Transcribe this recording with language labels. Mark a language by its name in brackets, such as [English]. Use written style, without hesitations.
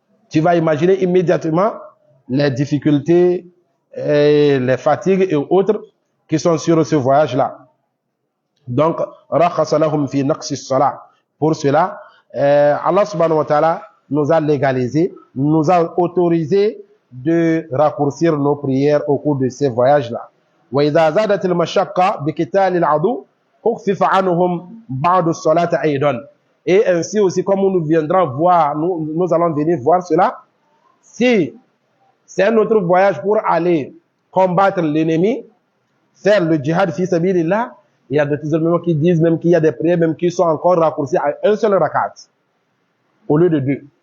[French] Tu vas imaginer immédiatement les difficultés, les fatigues et autres qui sont sur ce voyage-là. Donc, pour cela, Allah subhanahu wa ta'ala nous a légalisé, nous a autorisé de raccourcir nos prières au cours de ces voyages-là. [Arabic] وإذا زادت المشقة بقتال العدو خفف عنهم بعض الصلاة أيضا. [French] Et ainsi aussi, comme nous viendrons voir, nous allons venir voir cela, si c'est un autre voyage pour aller combattre l'ennemi, faire le djihad fi sabilillah, il y a des musulmans qui disent même qu'il y a des prières même qui sont encore raccourcies à un seul rakat au lieu de deux.